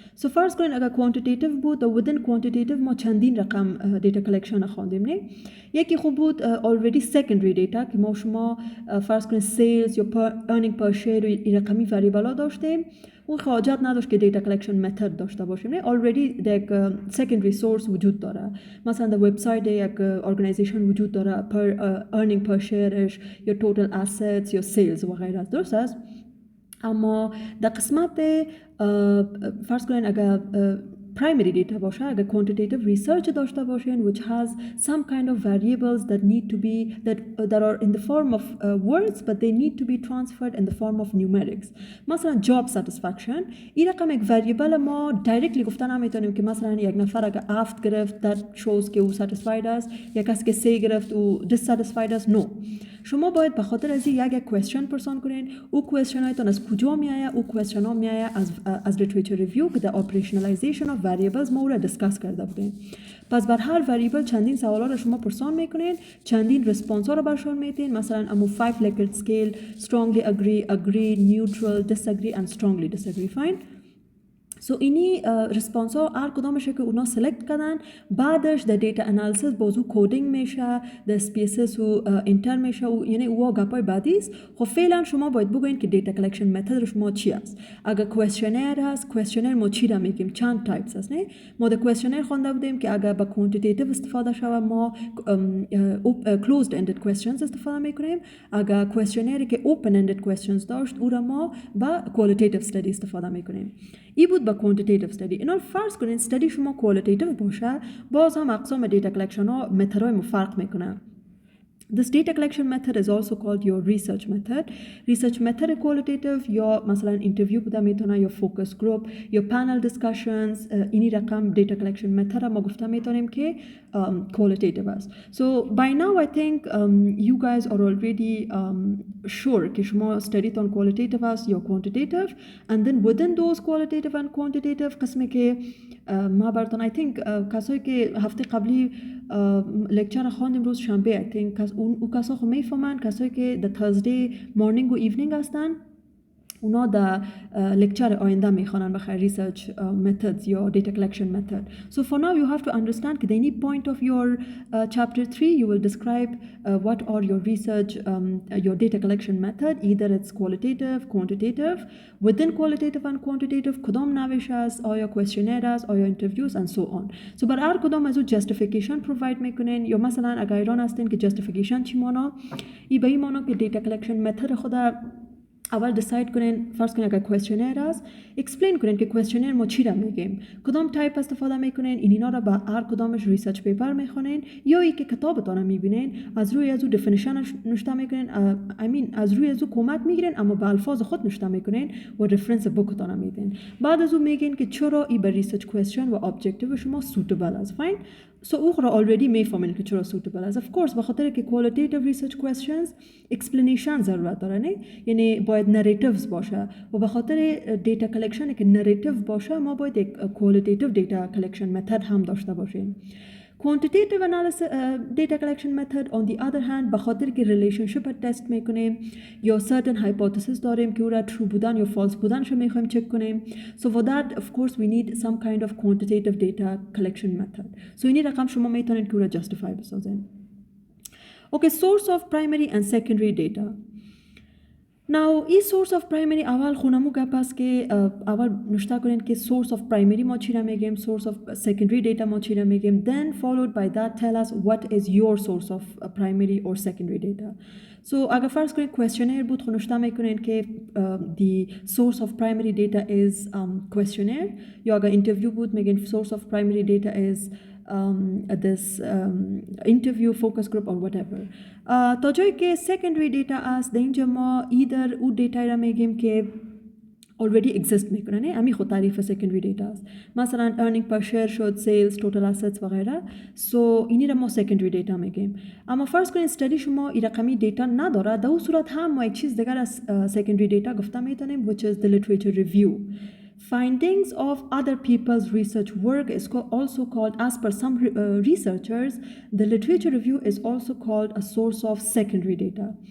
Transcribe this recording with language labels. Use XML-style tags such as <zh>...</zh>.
<fa>So فرض کنین اگر کوانتیتیو بود و within کوانتیتیو ما چندین رقم دیتا کلکشن خواندیم نه. یکی خوب بود already secondary data که ما شما فرض کنین sales یا earning per share و رقمی variable ها داشتیم. اون حاجت نداشت که دیتا کلکشن متد داشته باشیم نه. already یک secondary source وجود داره. مثلا در وبسایت یک ارگانایزیشن وجود داره earning per shareش یا total assets یا sales و غیره. درست است؟ اما در قسمت فرض کنین اگر primary data باشه اگر quantitative research داشته باشین</fa> <en>which has some kind of variables that need to be that are in the form of words but they need to be transferred in the form of numerics.</en> <fa>مثلا job satisfaction این رقم یک variable ما directly گفتن نمیتونیم که مثلا یک نفر اگر 7 گرفت that shows که او satisfied است یا کسی که 3 گرفت او dissatisfied است.</fa> <en>no.</en> <fa>شما باید به خاطر از یک question پرسان کنین. او question هایتان از کجا میآید؟ او question ها میآید از literature review که در operationalization of variables ما او را discuss کرده بودیم. پس بر هر variable چندین سوالا را شما پرسان میکنین، چندین response ها را برشان میتین.</fa> <en>مثلا امو 5 Likert scale strongly agree, neutral, disagree and strongly disagree. Fine.</en> <fa>So اینی response ها هر کدامشه که اونا select کردن بعدش در دیتا انالیسیس بازو کودینگ میشه در SPSS و انتر میشه و یعنی او گپای بعدی است. خب فعلا شما باید بگوین که دیتا کلکشن متد شما چی است. اگر کوئسشنر هست کوئسشنر ما چی را میگیم؟ چند تایپس هست نه. ما در کوئسشنر خوانده بودیم که اگر با کوانتیتیو استفاده شوه ما closed ended questions استفاده میکنیم. اگر کوئسشنری که open ended questions داشت او را ما با qualitative study استفاده میکنیم. ای بود با quantitative study. اینا فرض کنین study شما qualitative باشه باز هم اقسام دیتا کلکشن ها متدهای فرق میکنه.</fa> <en>This data collection method is also called your research method. Research method qualitative</en> <fa>یا مثلا</fa> <en>interview بوده میتونه یا focus group یا panel discussions.</en> <fa>اینی رقم data collection method ما گفته میتونیم که qualitative است.</fa> <en>So by now I think you guys are already sure</en> <fa>که شما study تان qualitative است یا quantitative</fa> <en>and then within those qualitative and quantitative</en> <fa>قسمی که ما براتون I think کسایی که هفته قبلی لکچر خواندیم روز شنبه I think او کسا خو میفهمن کسایی که the Thursday morning و evening هستن اونا در لکچر آینده میخوانن بخیر research methods یا data collection method.</fa> <en>So for now you have to understand that any point of your chapter 3 you will describe what are your research your data collection method, either it's qualitative, quantitative. Within qualitative and quantitative</en> <fa>کدام نوش است،</fa> <en>آیا questionnaire است، آیا interviews and so on.</en> <fa>So بر هر کدام از justification provide میکنین، یا مثلا اگر ایران هستین که justification چی مانا، ای به این مانا که data collection method خود اول دیساید کنین، فرض کنین اگر کوئسشنر است اکسپلین کنین که کوئسشنر ما چی را میگیم، کدام تایپ استفاده میکنین، اینا را با هر کدامش ریسرچ پیپر میخونین یا ای که کتابتون میبینین از روی ازو دفینیشنش نوشته میکنین، از روی ازو کمک میگیرین اما با الفاظ خود نوشته میکنین و رفرنس بوکتون میدین. بعد ازو میگین که چرا ای به ریسرچ کوئسشن و ابجکتیو شما سوتبل است. فاین. So اخرى already میفهمین که چرا suitable است. Of course بخاطر که qualitative research questions explanation ضرورت داره، نه؟ یعنی باید narratives باشه و بخاطر data collection که narrative باشه ما باید یک qualitative data collection method هم داشته باشیم.</fa> <en>Quantitative analysis data collection method on the other hand</en> <fa>بخاطر که relationship test میکنیم یا certain hypothesis داریم که او را true بودن یا false بودنش میخوایم چک کنیم.</fa> <en>So for that of course we need some kind of quantitative data collection method.</en> <fa>So این رقم شما میتونید که او را justify بسازین.</fa> <en>Okay, source of primary and secondary data. Now این source of primary</en> <fa>اول خونمو گپ است که اول نوشته کنین که source of primary ما چی را میگیم، source</fa> <en>of secondary data ما چی را میگیم، then followed by that tell us what is your source of primary or secondary data. So</en> <fa>اگر فرض کنین questionnaire بود نوشته میکنین که</fa> <en>the source of primary data is questionnaire، یا اگر interview بود میگین source of primary data is this interview focus group or whatever.</en> <fa>تا جایی که secondary data است در اینجا ما either او data را میگیم که already exist میکنه، نه امی خود تعریف secondary data است، مثلا earning per share شد، sales، total assets وغیره. so اینی را ما secondary data میگیم. اما فرض کنید study شما این رقمی دیتا نداره، در اون صورت هم ما یک چیز دیگر از secondary data گفته میتونیم</fa> <en>which is the literature review. Findings of other people's research work is also called, as per some researchers, the literature review is also called a source of secondary data.</en>